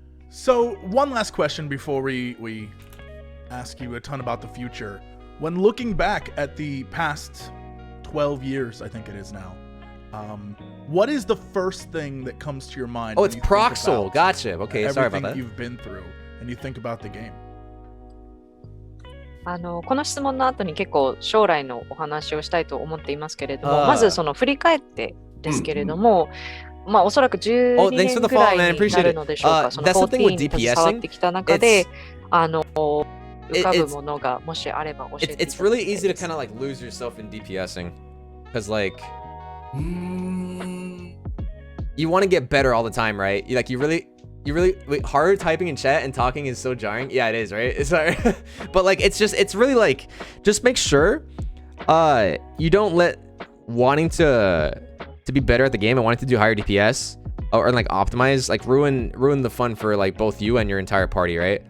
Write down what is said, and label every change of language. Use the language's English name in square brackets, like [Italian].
[English] So one last question before we ask you a ton about the future. When looking back at the past 12 years, I think it is now, what is the first thing that comes to your mind? Oh, it's Proxel. Gotcha. Okay, sorry about that. Everything you've been through, and you think about the game. [Japanese] この質問の後に結構将来のお話をしたいと思っていますけれども、まずその振り返ってですけれども、まあおそらく12年ぐらいになるのでしょうか。その14に携わってきた中で、浮かぶものがもしあれば教えていただきたいです。 [English] It's really easy to kind of like lose yourself in DPSing, because like you want to get better all the time, right? You really wait, hard typing in chat and talking is so jarring. Yeah, it is, right? It's sorry. But like it's really like, just make sure you don't let wanting to be better at the game and wanting to do higher DPS or like optimize like ruin the fun for like both you and your entire party, right?